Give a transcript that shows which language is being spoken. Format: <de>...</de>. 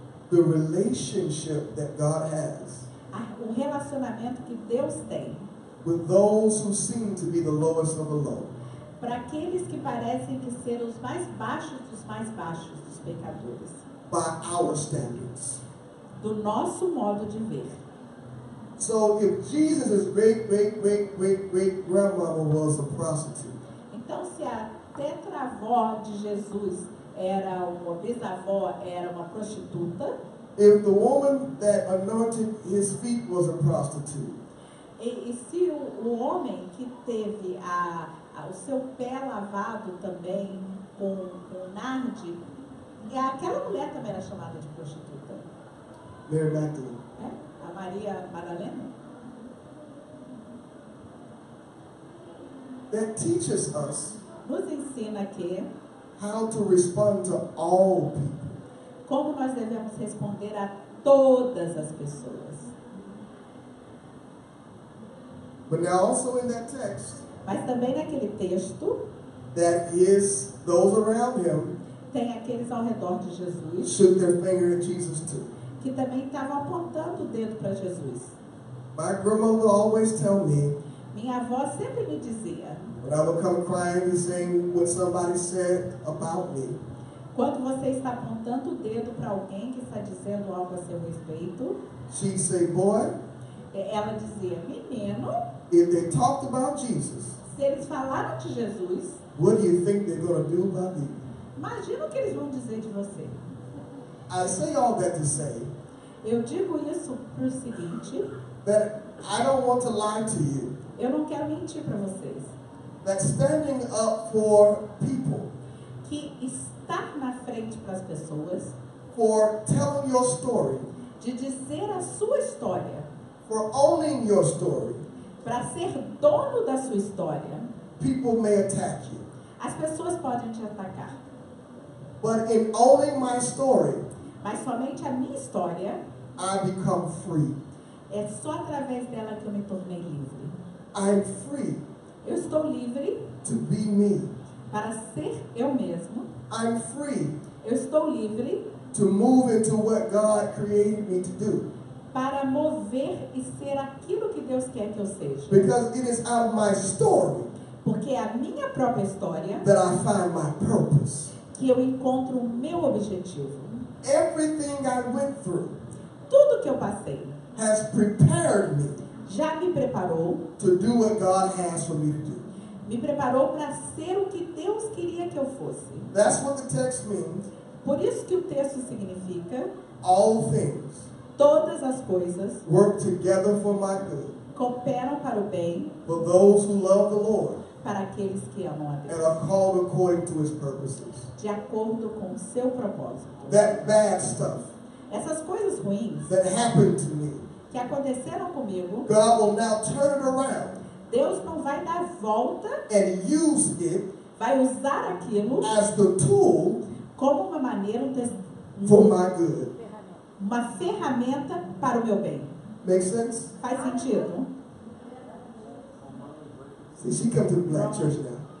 <en>the relationship that God has</en> <pt>o relacionamento que Deus tem</pt> <en>with those who seem to be the lowest of the low.</en> <pt>para aqueles que parecem que ser os mais baixos dos pecadores,</pt> <en>By our standards.</en> <pt>do nosso modo de ver.</pt> <en>So if Jesus' great grandmama was a prostitute,</en> <pt>Então, se a tetravó de Jesus era uma bisavó, era uma prostituta,</pt> <en>if the woman that anointed his feet was a prostitute,</en> <pt>e se o homem que teve o seu pé lavado também com narde, aquela mulher também era chamada de prostituta.</pt> <en>Mary Magdalene.</en> <pt>A Maria Madalena.</pt> <en>That teaches us</en> <pt>Nos ensina que</pt> <en>how to respond to all people.</en> <pt>como nós devemos responder a todas as pessoas.</pt> <en>But now also in that text,</en> <pt>Mas também naquele texto</pt> <en>that those around him</en> <pt>tem aqueles ao redor de Jesus</pt> <en>shook their finger at Jesus too.</en> <pt>que também estavam apontando o dedo para Jesus.</pt> <en>My grandmother would always tell me,</en> <pt>Minha avó sempre me dizia,</pt> <en>when I would come crying and saying what somebody said about me,</en> <pt>quando você está apontando o dedo para alguém que está dizendo algo a seu respeito,</pt> <en>she'd say, boy,</en> <pt>ela dizia, menino,</pt> <en>if they talked about Jesus,</en> <pt>se eles falaram de Jesus,</pt> <en>what do you think they're going to do about you?</en> <pt>imagina o que eles vão dizer de você.</pt> <en>I say all that to say</en> <pt>Eu digo isso para o seguinte,</pt> <en>that I don't want to lie to you,</en> <pt>eu não quero mentir para vocês,</pt> <en>that standing up for people,</en> <pt>que estar na frente para as pessoas,</pt> <en>for telling your story,</en> <pt>de dizer a sua história,</pt> <en>for owning your story,</en> <pt>para ser dono da sua história,</pt> <en>people may attack you.</en> <pt>as pessoas podem te atacar.</pt> <en>But in owning my story,</en> <pt>Mas somente a minha história,</pt> <en>I become free.</en> <pt>é só através dela que eu me tornei livre.</pt> <en>I'm free</en> <pt>Eu estou livre</pt> <en>to be me.</en> <pt>para ser eu mesmo.</pt> <en>I'm free</en> <pt>Eu estou livre</pt> <en>to move into what God created me to do.</en> <pt>para mover e ser aquilo que Deus quer que eu seja.</pt> <en>Because it is out of my story</en> <pt>Porque é a minha própria história</pt> <en>that I find my purpose.</en> <pt>que eu encontro o meu objetivo.</pt> <en>Everything I went through</en> <pt>Tudo que eu passei</pt> <en>has prepared me</en> <pt>já me preparou,</pt> <en>to do what God has for me to do.</en> <pt>me preparou para ser o que Deus queria que eu fosse.</pt> <en>That's what the text means</en> <pt>Por isso que o texto significa:</pt> <en>all things</en> <pt>todas as coisas</pt> <en>work together for my good,</en> <pt>cooperam para o bem</pt> <en>for those who love the Lord</en> <pt>para aqueles que amam a</pt> <en>and</en> <pt>Deus,</pt> <en>are called according to his purposes.</en> <pt>de acordo com o seu propósito.</pt> <en>That bad stuff</en> <pt>Essas coisas ruins</pt> <en>that happened to me,</en> <pt>que aconteceram comigo,</pt> <en>God will now turn it around</en> <pt>Deus não vai dar volta,</pt> <en>and use it</en> <pt>vai usar aquilo</pt> <en>as the tool</en> <pt>como uma maneira,</pt> <en>for my good.</en> <pt>uma ferramenta para o meu bem.</pt> <en>Make sense?</en> <pt>Faz sentido?</pt> <en>See, she come to the black church now.</en>